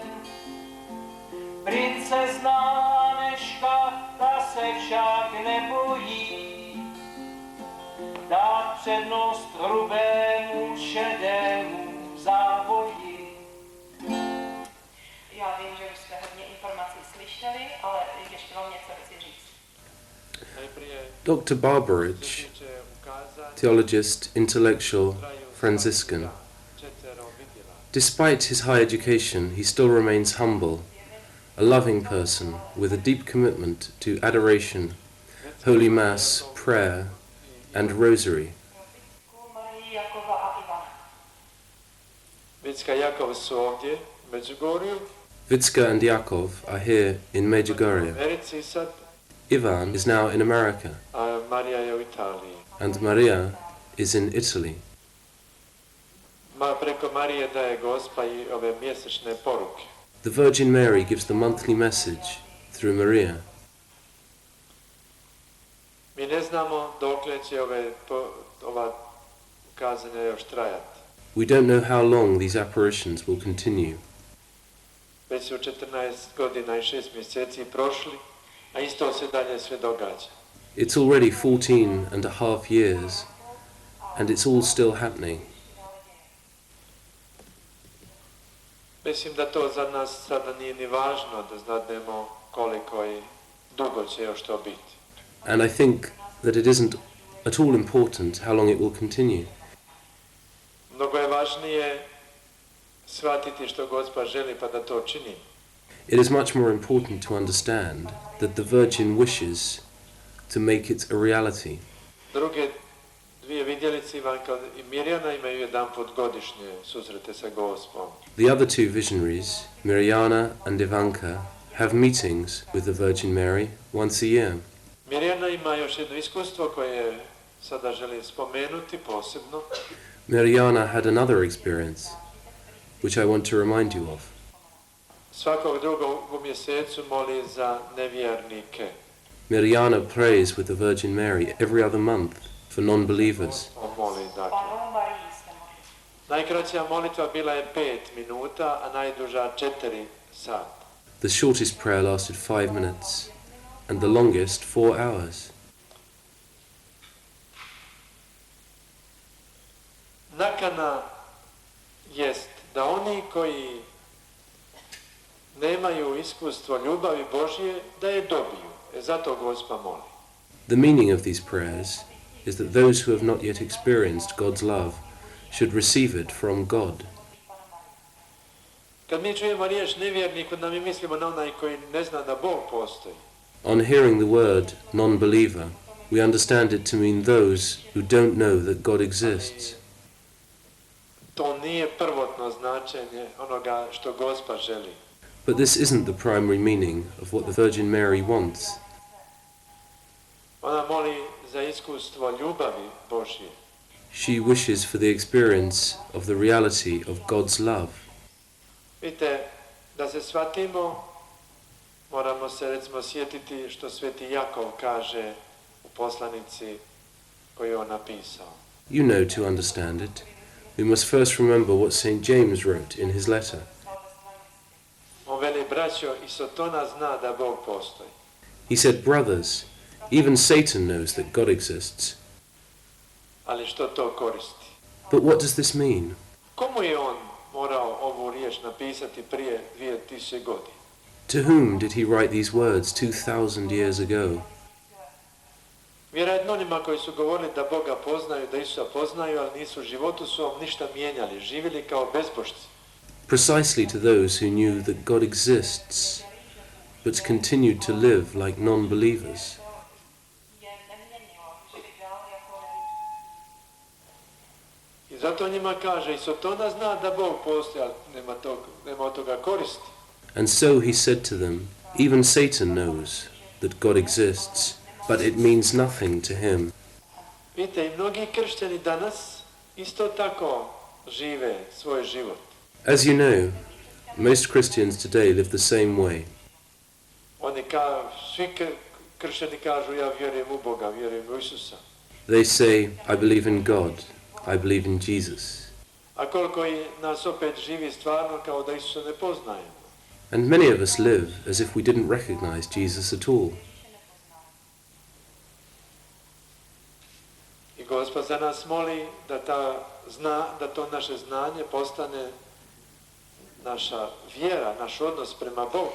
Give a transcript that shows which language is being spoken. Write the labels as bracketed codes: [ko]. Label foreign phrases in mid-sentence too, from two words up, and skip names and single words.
[cs] Princezna Aneška, ta se však nebojí dát přednost hrubému šedému závoji. Já vím, že už jste hodně informací slyšeli, ale ještě vám něco chci říct. [en] Dr. Barbarich, theologist, intellectual, Franciscan, despite his high education, he still remains humble, a loving person with a deep commitment to adoration, Holy Mass, prayer, and Rosary. [hr] Vicka i Jakov su ovdje, u Medjugorju. [en] Vicka and Yakov are here in Medjugorje. [hr] Americi sad, [en] Ivan is now in America, [hr] a Marija je u Italiji. [en] and Maria is in Italy. [hr] preko Marije daje Gospa I ove mjesečne poruke. [en] The Virgin Mary gives the monthly message through Maria. [hr] Mi ne znamo dokle će ova kazanja još trajati. [en] We don't know how long these apparitions will continue. [hr] Već su 14 godina I 6 mjeseci prošli, a isto se dalje sve događa. [en] It's already 14.5 years, and it's all still happening. [hr] Mislim da to za nas sada nije ni važno da znademo koliko I dugo će još to biti. [en] And I think that it isn't at all important how long it will continue. [hr] Mnogo je važnije shvatiti što Gospa želi pa da to čini. [en] It is much more important to understand that the Virgin wishes to make it a reality. [hr] Druge dvije vidjelice, Ivanka I Mirjana, imaju jedanput godišnje susrete sa Gospom. [en] The other two visionaries, Mirjana and Ivanka, have meetings with the Virgin Mary once a year. [hr] Mirjana ima još jedno iskustvo koje sada želim spomenuti posebno. [en] Mirjana had another experience, which I want to remind you of. [hr] Svakog drugog u mjesecu moli za nevjernike. [en] Mirjana prays with the Virgin Mary every other month for non-believers. [hr] On moli, dakle. Najkraća molitva bila je 5 minuta, a najduža 4 sata. [en] The shortest prayer lasted 5 minutes, and the longest 4 hours. [hr] Nakana jest da oni koji nemaju iskustvo ljubavi Božje, da je dobiju. Zato Gospa moli. [en] The meaning of these prayers is that those who have not yet experienced God's love should receive it from God. [hr] Kad mi čujemo riječ nevjernik, onda mi mislimo na onaj koji ne zna da Bog postoji. [en] On hearing the word non-believer, we understand it to mean those who don't know that God exists. [hr] To nije prvotno značenje onoga što Gospa želi. [en] But this isn't the primary meaning of what the Virgin Mary wants. [hr] Ona moli za iskustvo ljubavi Božje. [en] She wishes for the experience of the reality of God's love. [hr] Vidite, da se shvatimo, moramo se recimo sjetiti što sveti Jakov kaže u poslanici koju je on napisao. [en] You know, to understand it, we must first remember what St. James wrote in his letter. [hr] On veli, braćo, I Sotona zna da Bog postoji. [en] He said, brothers, even Satan knows that God exists. [hr] Ali što to koristi? [en] But what does this mean? [hr] Komu je on morao ovu riječ napisati prije 2000 godina? [en] To whom did he write these words 2000 years ago? [hr] Vjerojatno onima koji su govorili da Boga poznaju, da Isusa poznaju, ali nisu u životu svom ništa mijenjali, živjeli kao bezbožci. [en] Precisely to those who knew that God exists, but continued to live like non-believers. [hr] I zato njima kaže, I Sotona zna da Bog postoji, ali nema od toga koristi. [en] And so he said to them, even Satan knows that God exists, but it means nothing to him. [hr] Vidite, I mnogi kršćani danas isto tako žive svoj život. [en] As you know, most Christians today live the same way. [hr] Svi kršćani kažu, ja vjerujem u Boga, vjerujem u Isusa. [en] They say, I believe in God, I believe in Jesus. [hr] A koliko I nas opet živi stvarno kao da Isusa ne poznajemo. [en] And many of us live as if we didn't recognize Jesus at all. [hr] I Gospa za nas moli da to naše znanje postane naša vjera, naš odnos prema Bogu.